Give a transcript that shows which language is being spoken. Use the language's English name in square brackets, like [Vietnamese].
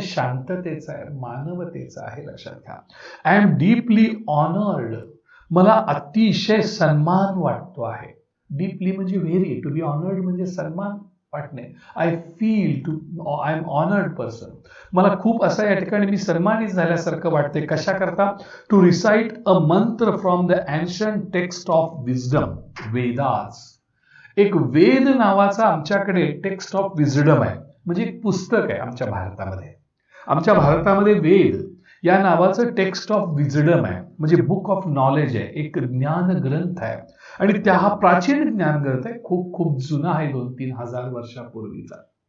[Marathi] शांततेचं आहे, मानवतेचं आहे. लक्षात घ्या. [English] I'm deeply honoured. [Marathi] मला अतिशय सन्मान वाटतो आहे. डीपली म्हणजे व्हेरी, [English] to be honoured [Marathi] म्हणजे सन्मान वाटणे. [English] I'm honoured person. [Marathi] मला खूप असं या ठिकाणी मी सन्मानित झाल्यासारखं वाटते. कशा करता? [English] To recite a mantra from the ancient text of wisdom, Vedas. [Marathi] एक वेद नावाचा आमच्याकडे [English] text of wisdom [Marathi] आहे, म्हणजे एक पुस्तक आहे आमच्या भारतामध्ये. आमच्या भारतामध्ये वेद या नावाचं [English] text of wisdom [Marathi] आहे, म्हणजे [English] book of knowledge [Marathi] आहे, एक ज्ञान ग्रंथ आहे. आणि त्या हा प्राचीन ज्ञान ग्रंथ आहे, खूप खूप जुना आहे, 2-3 हजार वर्षापूर्वीचा.